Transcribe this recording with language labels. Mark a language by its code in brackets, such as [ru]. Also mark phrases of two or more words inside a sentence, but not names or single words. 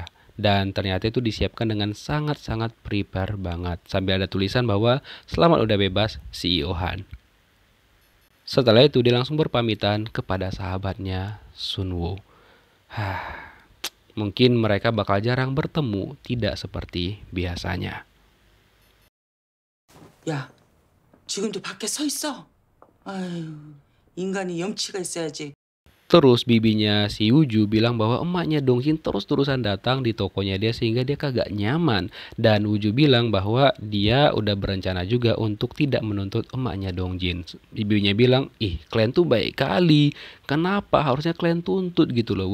[id] Dan ternyata itu disiapkan dengan sangat-sangat prepare banget. Sambil ada tulisan bahwa selamat udah bebas CEO Han. Setelah itu dia langsung berpamitan kepada sahabatnya Sunwoo. Mungkin mereka bakal jarang bertemu, tidak seperti biasanya. [ko] 야, 지금도 밖에 서 있어? 아유, 인간이 염치가 있어야지. [id] Terus bibinya si Wooju bilang bahwa emaknya Dongjin terus-terusan datang di tokonya dia sehingga dia kagak nyaman. Dan Wooju bilang bahwa dia udah berencana juga untuk tidak menuntut emaknya Dongjin. Bibinya bilang, ih kalian tuh baik kali, kenapa harusnya kalian tuntut gitu loh.